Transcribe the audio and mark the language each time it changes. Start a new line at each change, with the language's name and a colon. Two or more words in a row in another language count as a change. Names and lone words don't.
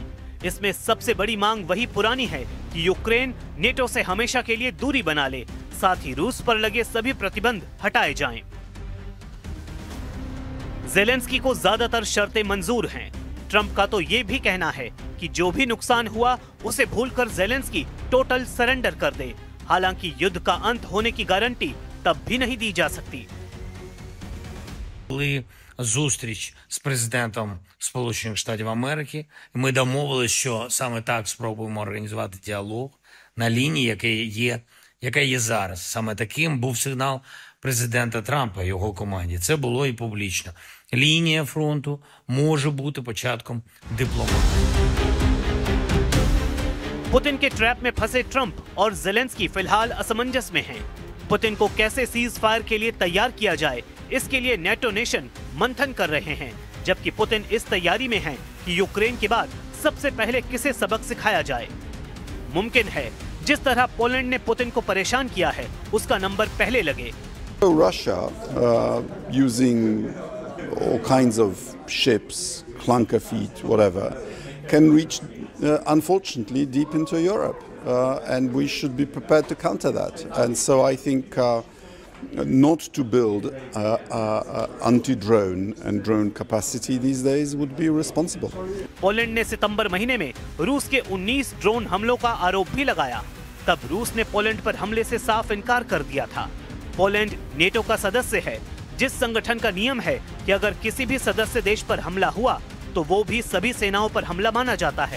Hindi: इसमें सबसे बड़ी मांग वही पुरानी है कि यूक्रेन नेटो से हमेशा के लिए दूरी बना ले, साथ ही रूस पर लगे सभी प्रतिबंध हटाए जाएं। जेलेंस्की को ज्यादातर शर्तें मंजूर हैं। ट्रंप का तो ये भी कहना है कि जो भी नुकसान हुआ उसे भूलकर जेलेंस्की
English: total surrender
Hindi: कर दे। हालांकि युद्ध का अंत होने की गारंटी तब भी नहीं दी जा सकती।
Ukrainian: Були зустріч з президентом Сполучених Штатів Америки. Ми домовилися, що саме так спробуємо організувати діалог на лінії, яка є зараз. Саме таким був сигнал президента Трампа і його команді. Це було і публічно. Лінія фронту може бути початком дипломатії.
Hindi: पुतिन के ट्रैप में फंसे ट्रंप और जेलेंस्की फिलहाल असमंजस में हैं। पुतिन को कैसे
English: cease fire
Hindi: के लिए तैयार किया जाए, इसके लिए नेटो नेशन मंथन कर रहे हैं, जबकि पुतिन इस तैयारी में हैं कि यूक्रेन के बाद सबसे पहले किसे सबक सिखाया जाए। मुमकिन है जिस तरह पोलैंड ने पुतिन को परेशान किया है उसका नंबर पहले लगे।
English: Russia using all kinds of ships, clunker feet, whatever, can reach unfortunately deep into Europe, and we should be prepared to counter that. And so I think not to build anti-drone and drone capacity these days would be responsible.
Hindi: पोलैंड ने सितंबर महीने में रूस के 19 ड्रोन हमलों का आरोप भी लगाया। तब रूस ने पोलैंड पर हमले से साफ इनकार कर दिया था। पोलैंड नेटो का सदस्य है, जिस संगठन का नियम है कि अगर किसी भी सदस्य देश पर हमला हुआ तो वो भी सभी सेनाओं पर हमला माना जाता है।